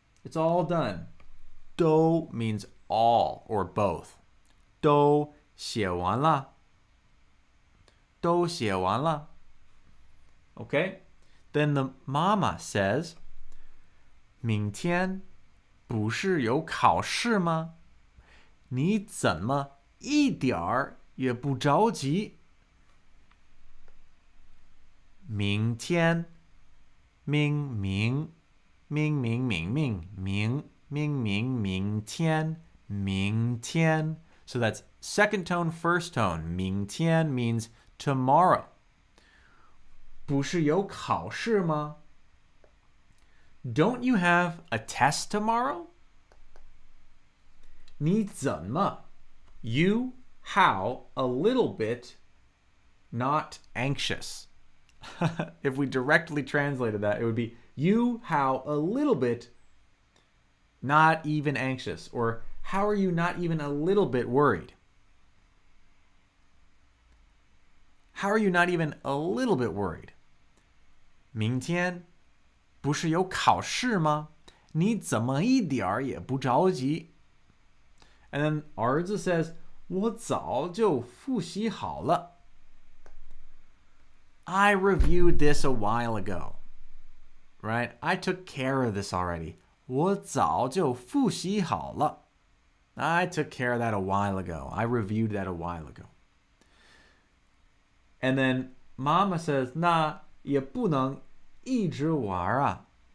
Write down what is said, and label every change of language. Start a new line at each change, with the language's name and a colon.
English: It's all done. 都 means all or both.
Chinese: 都写完了.都写完了.Okay?
English: Then the mama says
Chinese: 明天不是有考试吗？你怎么一点儿也不着急？明天，明明明明明明明明明明天明天。
English: So that's second tone, first tone. 明天 means tomorrow.
Chinese: 不是有考试吗？
English: Don't you have a test tomorrow?
Chinese: 你怎么
English: You, how, a little bit, not anxious. If we directly translated that, it would be you, how, a little bit, not even anxious. Or how are you not even a little bit worried? How are you not even a little bit worried?
Chinese: 明天不是有考试吗？你怎么一点儿也不着急？
English: And then
Chinese: 儿子 says, 我早就复习好了。
English: I reviewed this a while ago. Right? I took care of this already.
Chinese: 我早就复习好了。
English: I took care of that a while ago. I reviewed that a while ago. And then Mama says,
Chinese: 那也不能一直玩啊。